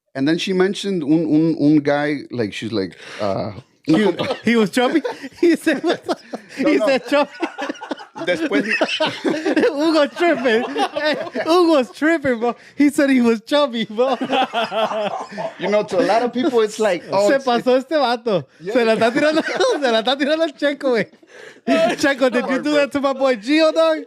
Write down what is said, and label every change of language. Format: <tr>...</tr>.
<en>and then she mentioned un guy, like, she's like, he was chubby. He said, said chubby.</en> <es>Después,</es> <en>Hugo tripping. Hey, Hugo's tripping, bro. He said he was chubby, bro. you know, to a lot of people, it's like, oh,</en> <es>Se</es> <en>it's-</en> <es>pasó este vato. Se la está tirando al Checo, güey.</es> <en>Checo, did you do that to my boy Gio, dog?</en>